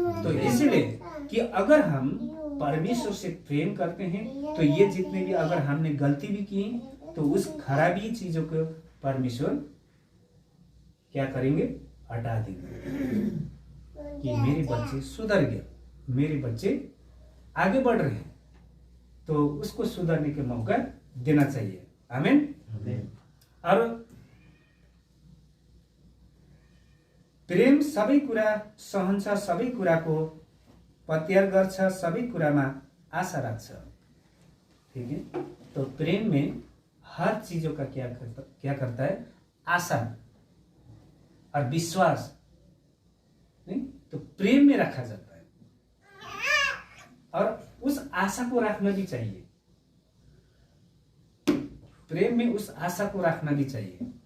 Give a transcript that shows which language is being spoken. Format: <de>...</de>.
<hi>तो इसलिए कि अगर हम परमेश्वर से प्रेम करते हैं, तो ये जितने भी अगर हमने गलती भी की, तो उस खराबी चीजों को परमेश्वर क्या करेंगे, हटा देंगे। कि मेरे बच्चे सुधर गए, मेरे बच्चे आगे बढ़ रहे हैं, तो उसको सुधरने के मौका देना चाहिए। आमीन।</hi> <ne>और प्रेम सबै कुरा सहन्छ, सबै कुराको पत्यार गर्छ, सबै कुरामा आशा राख्छ।</ne> <hi>ठीक है, तो प्रेम में हर चीजों का क्या करता है, आशा और विश्वास, नहीं तो प्रेम में रखा जाता है। और उस आशा को रखना भी चाहिए, प्रेम में उस आशा को रखना भी चाहिए।</hi>